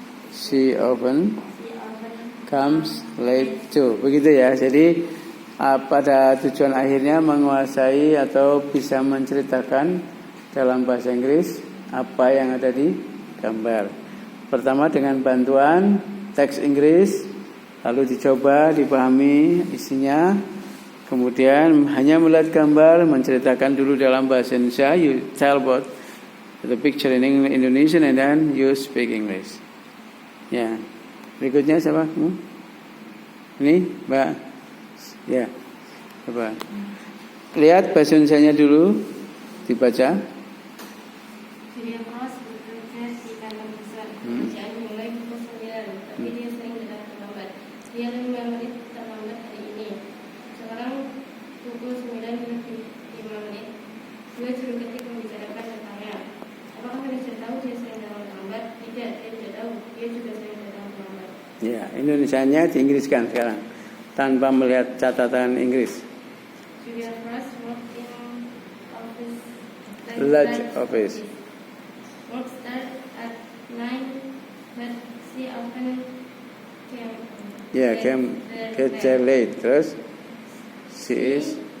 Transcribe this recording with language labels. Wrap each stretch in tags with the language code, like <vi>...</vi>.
<en>She often comes late too.</en> <id>Begitu ya. Jadi pada tujuan akhirnya menguasai atau bisa menceritakan dalam bahasa Inggris apa yang ada di gambar. Pertama dengan bantuan teks Inggris, lalu dicoba dipahami isinya, kemudian hanya melihat gambar, menceritakan dulu dalam bahasa Indonesia.</id> <en>You tell about the picture in Indonesian and then you speak English.</en> <id>Ya, berikutnya siapa? Ini Mbak. Ya, coba. lihat bahasa Indonesianya dulu, dibaca. Julia Cross bekerja di kantor besar. Pekerjaan mulai pukul 9, tapi dia sering datang terlambat. Dia 5 menit terlambat hari ini. Sekarang pukul 9:05. Gue suruh ketik membicarakan tentangnya. Apakah manajer tahu dia sering datang terlambat? Tidak, dia tidak tahu. Dia juga sering datang terlambat. Ya, Indonesianya diinggriskan sekarang tanpa melihat catatan Inggris.</id> <en>Julia Cross worked in office. Large office. Work start at 9, but she often came. Ya, get there late.</en> <id>Terus</id> <en>she is</en>